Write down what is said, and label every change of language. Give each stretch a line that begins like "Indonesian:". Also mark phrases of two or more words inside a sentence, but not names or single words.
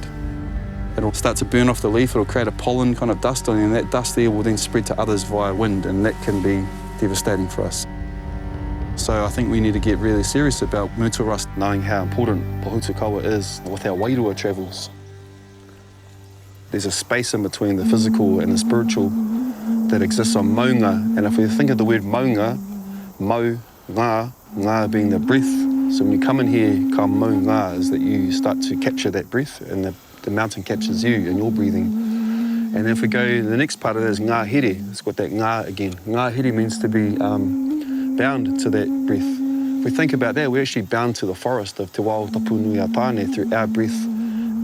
English: It'll start to burn off the leaf, it'll create a pollen kind of dust, and that dust there will then spread to others via wind, and that can be devastating for us. So I think we need to get really serious about myrtle rust, knowing how important Pohutakawa is with our wairua travels. There's a space in between the physical and the spiritual that exists on maunga, and if we think of the word maunga,
Māori: mau, ngā
English: being the breath. So when you come in here,
Māori: ka mau ngā
English: is that you start to capture that breath and the mountain captures you and you're breathing. And if we go, the next part of it is
Māori: ngā here.
English: It's got that ngā again.
Māori: Ngā here
English: means to be bound to that breath. If we think about that, we're actually bound to the forest of Te Wao Tapu Nui a Tāne through our breath